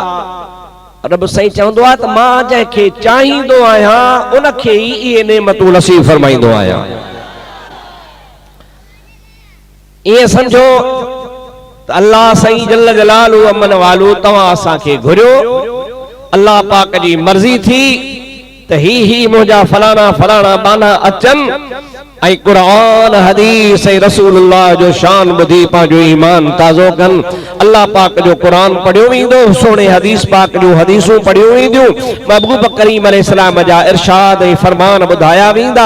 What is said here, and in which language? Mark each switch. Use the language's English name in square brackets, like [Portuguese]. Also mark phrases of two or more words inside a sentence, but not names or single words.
[Sindhi] रब साईं चवंदो आहे त मां जंहिंखे चाहींदो आहियां उनखे ई इहे नेमतूं नसीब फरमाईंदो आहियां। ईअं सम्झो त अल्लाह साईं जल जलालू अमन वालू तव्हां असांखे घुरियो, अल्लाह पाक जी मर्ज़ी थी त ही मुंहिंजा फलाना फलाना बाना अचन ऐं क़ुरान हदीस ऐं रसूलुल्लाह जो शान ॿुधी पंहिंजो ईमान ताज़ो कन। अल्लाह पाक जो क़ुरान पढ़ियो वेंदो, सोने हदीस पाक जो हदीसूं पढ़ियो वेंदियूं, महबूब करीम अलैहिस्सलाम जा इरशाद ऐं फरमान ॿुधाया वेंदा।